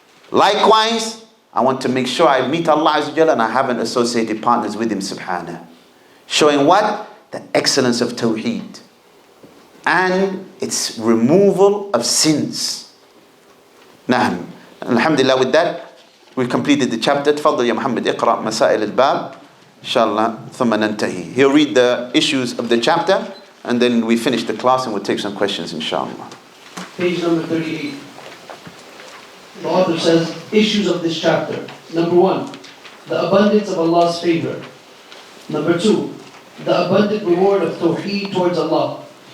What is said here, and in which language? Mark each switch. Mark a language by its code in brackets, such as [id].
[en] Likewise, I want to make sure I meet Allah Azza wa Jalla and I haven't associated partners with Him subhanahu. Showing what? The excellence of Tawheed and its removal of sins. Naam. Alhamdulillah, with that, we've completed the chapter. [ar] تفضل يا محمد اقرأ مسائل الباب. Inshallah, ثم ننتهي. [en] He'll read the issues of the chapter and then we finish the class and we'll take some questions, inshallah. Page number 38. The author says, issues of this chapter. Number 1, the abundance of Allah's favor. Number 2, the abundant reward of Tawheed towards Allah.